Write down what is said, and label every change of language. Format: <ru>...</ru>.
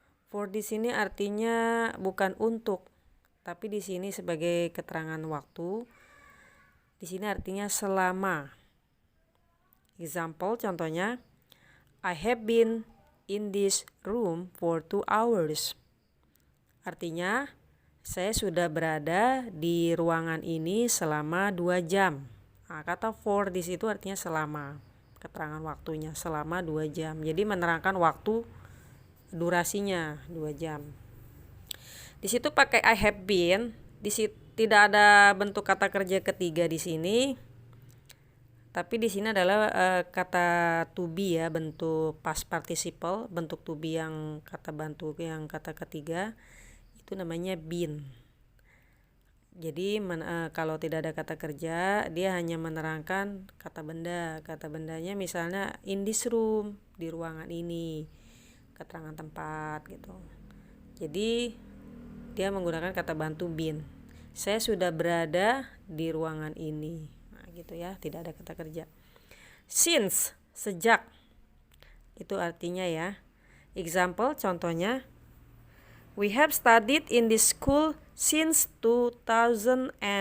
<id>For di sini artinya bukan untuk, tapi di sini sebagai keterangan waktu. Di sini artinya selama.</id> <en>Example, contohnya, I have been in this room for 2 hours.</en> <id>Artinya, saya sudah berada di ruangan ini selama 2 jam. Nah, kata for di situ artinya selama. Keterangan waktunya selama 2 jam. Jadi menerangkan waktu durasinya 2 jam. Di situ pakai I have been, di situ tidak ada bentuk kata kerja ketiga di sini. Tapi di sini adalah kata to be ya, bentuk past participle, bentuk to be yang kata bantu yang kata ketiga itu namanya been. Jadi kalau tidak ada kata kerja, dia hanya menerangkan kata benda. Kata bendanya misalnya</id> <en>in this room,</en> <id>di ruangan ini, keterangan tempat gitu. Jadi dia menggunakan kata bantu been. Saya sudah berada di ruangan ini. Nah, gitu ya, tidak ada kata kerja. Since, sejak. Itu artinya ya.</id> <en>Example, contohnya, we have studied in this school since 2020.</en>